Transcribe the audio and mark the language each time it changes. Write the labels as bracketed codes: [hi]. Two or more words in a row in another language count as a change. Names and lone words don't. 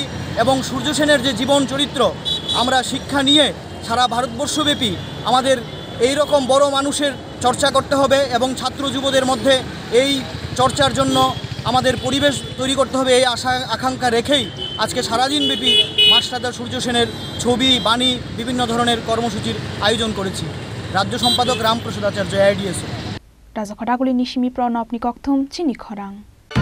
[bn] এবং সূর্য সেনের যে জীবন চরিত্র আমরা শিক্ষা নিয়ে সারা ভারতবর্ষব্যাপী আমাদের এই রকম বড় মানুষের চর্চা করতে হবে এবং ছাত্র যুবদের মধ্যে এই চর্চার জন্য আমাদের পরিবেশ তৈরি করতে হবে। এই আশা আকাঙ্ক্ষা রেখেই আজকে সারাদিনব্যাপী মাস্টারদা সূর্য সেনের ছবি, বাণী, বিভিন্ন ধরনের কর্মসূচির আয়োজন করেছি। রাজ্য সম্পাদক রামপ্রসাদ আচার্য, AIDSO। [trp] Rajakhoraguli ni simi pronop ni kokthum chini khorang।